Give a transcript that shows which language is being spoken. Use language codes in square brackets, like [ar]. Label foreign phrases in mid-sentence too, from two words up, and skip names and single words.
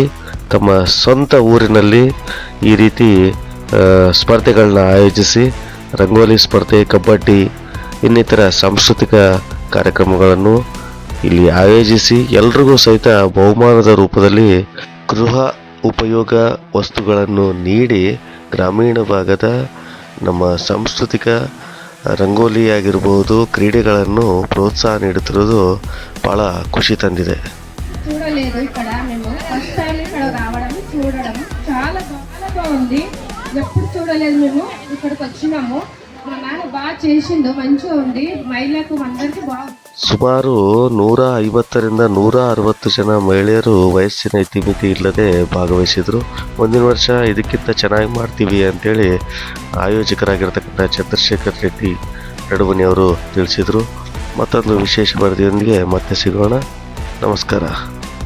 [kn] ತಮ್ಮ ಸ್ವಂತ ಊರಿನಲ್ಲಿ ಈ ರೀತಿ ಸ್ಪರ್ಧೆಗಳನ್ನ ಆಯೋಜಿಸಿ ರಂಗೋಲಿ ಸ್ಪರ್ಧೆ, ಕಬಡ್ಡಿ ಇನ್ನಿತರ ಸಾಂಸ್ಕೃತಿಕ ಕಾರ್ಯಕ್ರಮಗಳನ್ನು ಇಲ್ಲಿ ಆಯೋಜಿಸಿ ಎಲ್ರಿಗೂ ಸಹಿತ ಬಹುಮಾನದ ರೂಪದಲ್ಲಿ ಗೃಹ ಉಪಯೋಗ ವಸ್ತುಗಳನ್ನು ನೀಡಿ ಗ್ರಾಮೀಣ ಭಾಗದ ನಮ್ಮ ಸಾಂಸ್ಕೃತಿಕ ರಂಗೋಲಿ ಆಗಿರ್ಬೋದು, ಕ್ರೀಡೆಗಳನ್ನು ప్రోత్సాహ ನೀಡುತ್ತಿರುವುದು ಭಾಳ ఖుషి ತಂದಿದೆ. [te] చూడలేదు ఇక్కడ మేము ఫస్ట్ టైం ఇక్కడ రావడం చూడడం చాలా బాగుంది. ఎప్పుడు చూడలేదు, మేము ఇక్కడికి వచ్చినాము. మా నాన్న బాగా చేసిండు, మంచిగా ఉంది. మహిళలకు అందరికీ బాగా [kn] ಸುಮಾರು 150ರಿಂದ 160 ಜನ ಮಹಿಳೆಯರು ವಯಸ್ಸಿನ ಇತಿಮಿತಿ ಇಲ್ಲದೆ ಭಾಗವಹಿಸಿದರು. ಮುಂದಿನ ವರ್ಷ ಇದಕ್ಕಿಂತ ಚೆನ್ನಾಗಿ ಮಾಡ್ತೀವಿ ಅಂತೇಳಿ ಆಯೋಜಕರಾಗಿರ್ತಕ್ಕಂಥ ಚಂದ್ರಶೇಖರ್ ರೆಡ್ಡಿ ನಡುವನಿ ಅವರು ತಿಳಿಸಿದರು. ಮತ್ತೊಂದು ವಿಶೇಷ ವರದಿಯೊಂದಿಗೆ ಮತ್ತೆ ಸಿಗೋಣ. ನಮಸ್ಕಾರ.